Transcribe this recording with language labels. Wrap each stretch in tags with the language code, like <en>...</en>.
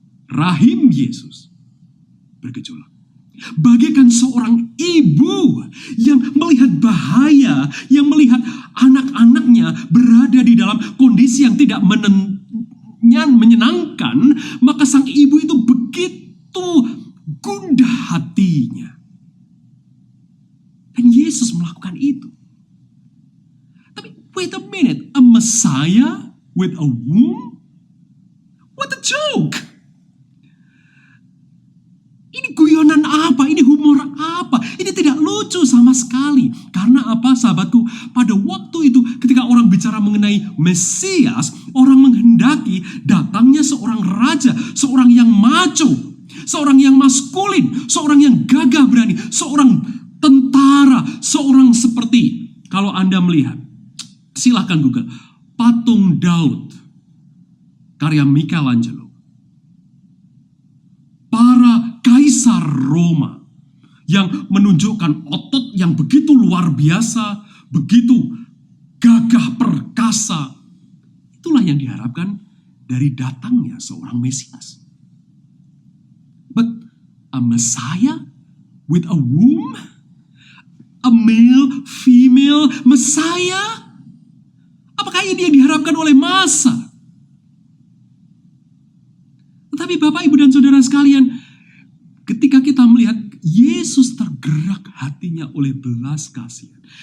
<id>Rahim Yesus bergejolak. Bagaikan seorang ibu yang melihat bahaya, yang melihat anak-anaknya berada di dalam kondisi yang tidak menyenangkan, maka sang ibu itu begitu gundah hatinya. Dan Yesus melakukan itu. Tapi</id> <en>wait a minute, a Messiah with a womb? What a joke!</en> <id>Ini guyonan apa? Ini humor apa? Ini tidak lucu sama sekali. Karena apa, sahabatku? Pada waktu itu ketika orang bicara mengenai Mesias, orang menghendaki datangnya seorang raja, seorang yang macho, seorang yang maskulin, seorang yang gagah berani, seorang tentara, seorang seperti, kalau Anda melihat, silahkan Google, patung Daud, karya Michelangelo. Para kaisar Roma yang menunjukkan otot yang begitu luar biasa, begitu gagah perkasa. Itulah yang diharapkan dari datangnya seorang Mesias.</id> <en>But a Messiah with a womb? A male, female Messiah?</en> <id>Apakah ini yang diharapkan oleh massa? Tetapi Bapak, Ibu, dan Saudara sekalian, ketika kita melihat Yesus tergerak hatinya oleh belas kasihan.</id>